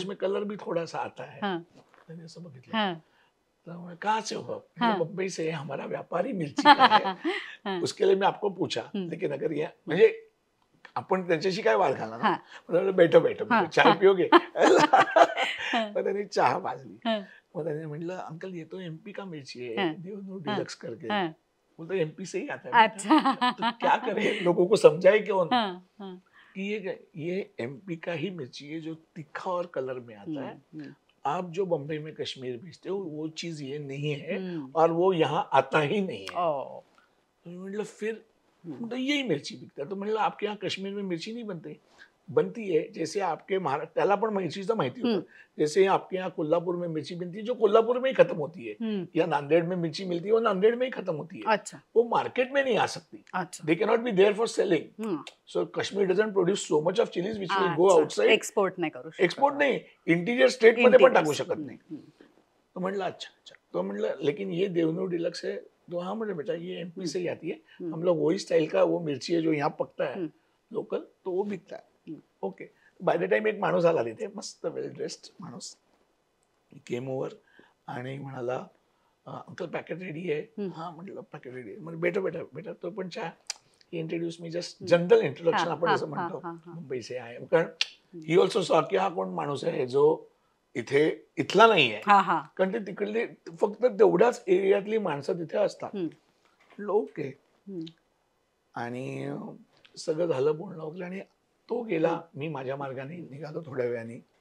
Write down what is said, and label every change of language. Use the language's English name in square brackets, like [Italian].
[Hindi] इसमें कलर भी थोड़ा सा आता है. हा, मैंने [Marathi] असं बघितलं. हा, [Hindi] तर मैं कहाँ से हो. हाँ। मुंबई से है, हमारा व्यापारी मिर्ची का है, हा, उसके लिए मैं आपको पूछा, हम्म. लेकिन अगर ये [Marathi] म्हणजे आपण त्याच्याशी काय वाद घालणार ना. हा, [Hindi] म्हटलं, बैठो बैठो हा, चाय हा. पिओगे. हा, [Marathi] मग त्याने चहा पाजली. हा, मग त्याने म्हटलं [Hindi] अंकल ये तो एमपी का मिर्ची है, हाँ, देवनूर हाँ, डिलक्स करके. हा. बोलते एमपी से ही आता है बेटा. तो अच्छा. क्या करें, लोगों को समझाए क्यों हा, हा. कि ये एमपी का ही मिर्ची है जो तीखा और कलर में आता है. हम्म, हम्म, आप जो बम्बई में कश्मीर भेजते हो वो चीज ये नहीं है, हम्म. और वो यहाँ आता ही नहीं है. ओ. तो मतलब फिर हम्म. तो यही मिर्ची बिकता है. तो मतलब आपके यहाँ कश्मीर में मिर्ची नहीं बनती, बनती है जैसे आपके महाराष्ट्र, [Marathi] त्याला पण मिरचीचं माहिती होतं. [Hindi] जैसे आपके यहाँ कोल्हापुर में मिर्ची बनती है जो कोल्हापुर में ही खत्म होती है, हम्म. या नांदेड़ में मिर्ची मिलती है वो नांदेड़ में ही खत्म होती है. अच्छा, वो मार्केट में नहीं आ सकती. अच्छा. [English] They cannot be there for selling. Hmm. So Kashmir doesn't produce so much of chillies which will go अच्छा. Outside. [Marathi] एक्सपोर्ट नाही करू शकत. एक्सपोर्ट नाही, इंटिरियर स्टेट मध्ये पण टाकू शकत हम्म, नाही. हम्म. तो म्हटलं अच्छा अच्छा. तो म्हटलं [Hindi] लेकिन ये देवनूर डिलक्स है. तो हाँ मुझे बेटा ये एमपी से ही आती है, हम लोग वही स्टाइल का वो मिर्ची है जो यहाँ पकता है लोकल, तो वो बिकता है. ओके. [Marathi] बाय द टाइम एक माणूस आला तिथे, मस्त वेल ड्रेस्ड माणूस, [English] came over [Marathi] आणि म्हणाला अंकल पॅकेट रेडी आहे. हा म्हटलं पॅकेट रेडी आहे. म्हणजे बेटा बेटा बेटा तो पण चहा. [English] ही इंट्रोड्यूस मी just general introduction हा, [Marathi] आपण हा, जसं हा, म्हणतो हा, हा. [Hindi] मुंबई से [Marathi] आहे, कारण [English] he also saw [Marathi] की हा कोण माणूस आहे जो इथे इथला नाही आहे, हा, हा. कारण ते तिकडले फक्त तेवढ्याच एरियातली माणसं तिथे असतात. हम्म, म्हटलं ओके. हम्म. आणि सगळं झालं बोलणं वगैरे, आणि तो गेला, मी माझ्या मार्गाने निघालो थोड्या वेळाने.